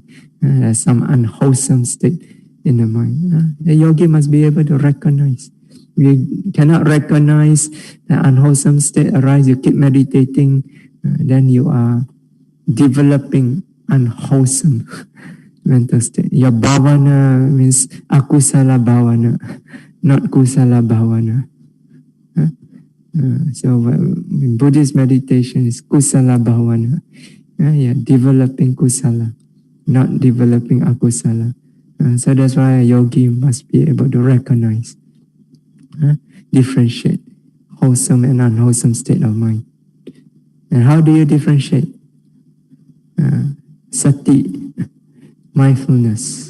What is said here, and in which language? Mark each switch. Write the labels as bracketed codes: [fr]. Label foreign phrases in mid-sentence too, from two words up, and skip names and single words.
[en] There's some unwholesome state in the mind. The yogi must be able to recognize. You cannot recognize the unwholesome state arise, you keep meditating, then you are developing unwholesome mental state. Your bhavana means [pi] akusala bhavana, [en] not [pi] kusala bhavana. [en] So in Buddhist meditation is [pi] kusala bhavana. [en] Developing kusala, not developing akusala. So that's why a yogi must be able to recognize, differentiate wholesome and unwholesome state of mind. And how do you differentiate? Sati, mindfulness.